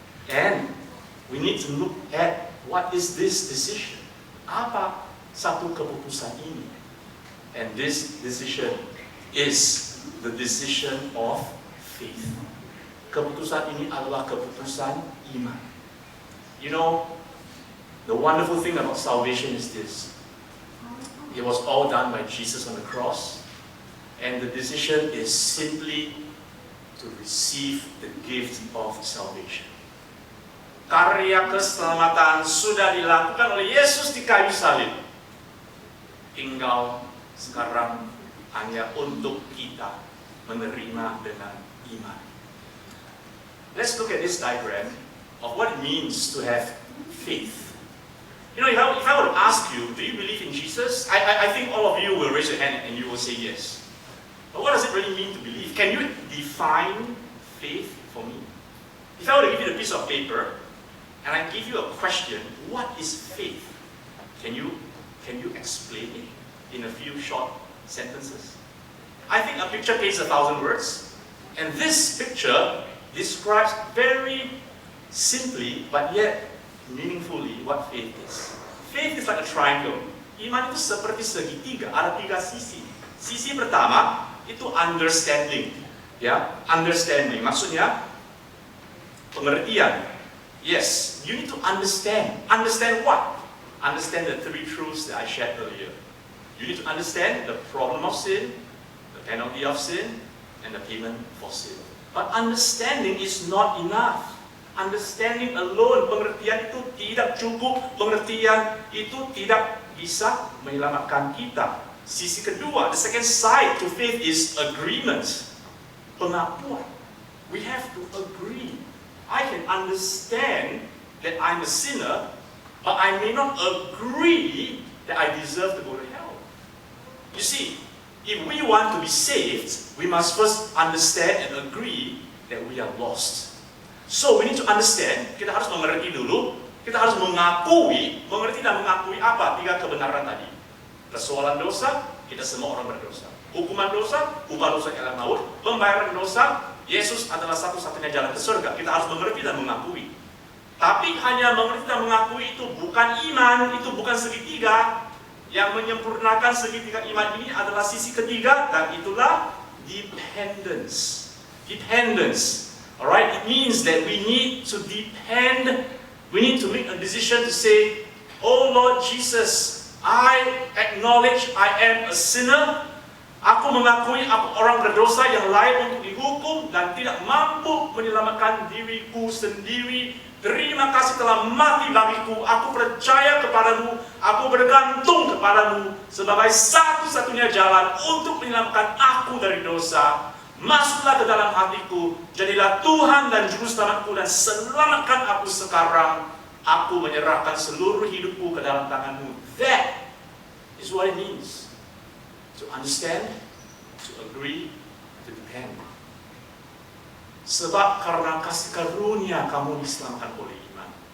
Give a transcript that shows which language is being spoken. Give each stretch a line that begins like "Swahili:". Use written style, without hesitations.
English: And we need to look at what is this decision.
Indonesian: Apa satu keputusan ini?
English: And this decision is the decision of faith.
Indonesian: Keputusan ini adalah keputusan iman.
English: You know, the wonderful thing about salvation is this. It was all done by Jesus on the cross. And the decision is simply to receive the gift of salvation.
Indonesian: Karya keselamatan sudah dilakukan oleh Yesus di kayu salib. Tinggal sekarang hanya untuk kita menerima dengan iman.
English: Let's look at this diagram of what it means to have faith. You know, if I were to ask you, do you believe in Jesus? I think all of you will raise your hand and you will say yes. But what does it really mean to believe? Can you define faith for me? If I were to give you a piece of paper and I give you a question, what is faith? Can you explain it in a few short sentences? I think a picture paints 1,000 words. And this picture describes very simply but yet meaningfully what faith is. Faith is like a triangle.
Indonesian: Iman itu seperti segitiga, ada 3 sisi. Sisi pertama itu understanding. Ya, understanding maksudnya pengertian.
English: Yes, you need to understand. Understand what? Understand the 3 truths that I shared earlier. You need to understand the problem of sin, the penalty of sin, and the payment for sin. But understanding is not enough. Understanding alone,
Indonesian: pengertian itu tidak cukup. Pengertian itu tidak bisa menyelamatkan kita. Sisi kedua,
English: the second side to faith is agreement. Pengakuan. We have to agree. I can understand that I'm a sinner, but I may not agree that I deserve to go to hell. You see, if we want to be saved, we must first understand and agree that we are lost. So we need to understand,
Indonesian: kita harus mengerti dulu, kita harus mengakui, mengerti dan mengakui apa 3 kebenaran tadi. Persoalan dosa, kita semua orang berdosa. Hukuman dosa, upah dosa ialah maut. Pembayaran dosa, Yesus adalah satu-satunya jalan ke surga. Kita harus mengerti dan mengakui. Tapi hanya mengerti dan mengakui itu bukan iman, itu bukan segitiga. Yang menyempurnakan segitiga iman ini adalah sisi ketiga, dan itulah dependence.
English: Dependence. Alright, it means that we need to depend, we need to make a decision to say, oh Lord Jesus, I acknowledge I am a sinner.
Indonesian: Aku mengakui aku orang berdosa yang layak untuk dihukum dan tidak mampu menyelamatkan diriku sendiri. Terima kasih telah mati bagiku. Aku percaya kepadamu. Aku bergantung kepadamu sebagai satu-satunya jalan untuk menyelamatkan aku dari dosa. Masuklah ke dalam hatiku. Jadilah Tuhan dan Juru Selamatku dan selamatkan aku sekarang. Aku menyerahkan seluruh hidupku ke dalam tanganmu.
English: That is what it means. To understand, to agree, to depend.
Indonesian: Sebab karena kasih karunia kamu diselamatkan oleh iman.